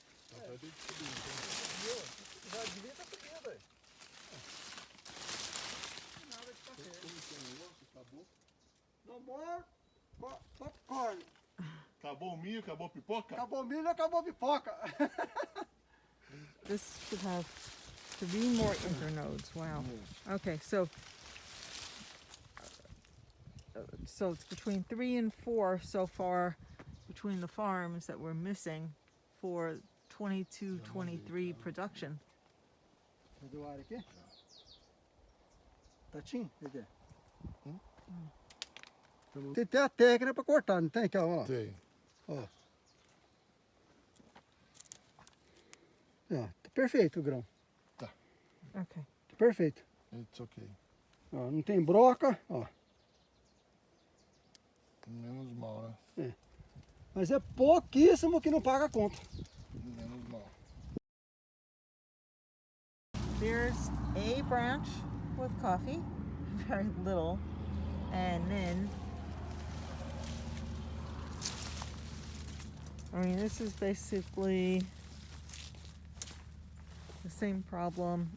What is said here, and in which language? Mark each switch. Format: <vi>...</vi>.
<pt>Vai ter que subir, então. Subiu, já devia estar subindo, aí. Nada de café. Como que é o negócio? Acabou?</pt> <en>No more popcorn.</en> <pt>Acabou o milho, acabou a pipoca? Acabou o milho, acabou a pipoca.</pt> <en>This should have 3 more internodes. Wow. Okay, so it's between 3 and 4 so far between the farms that we're missing for 22-23 production.</en> <pt>Cadê o ar aqui? Tatinho? Cadê? Tem até a técnica para cortar, não tem? Ó. Tem. Ó. Ó, tá perfeito o grão.</pt> <en>Okay.</en> <pt>Tá perfeito.</pt> <en>It's okay.</en> <pt>Ó, não tem broca, ó. Menos mal, né? Mas é pouquíssimo que não paga a conta. Menos mal.</pt> <en>There's a branch with coffee, very little, and then I mean, this is basically the same problem.</en>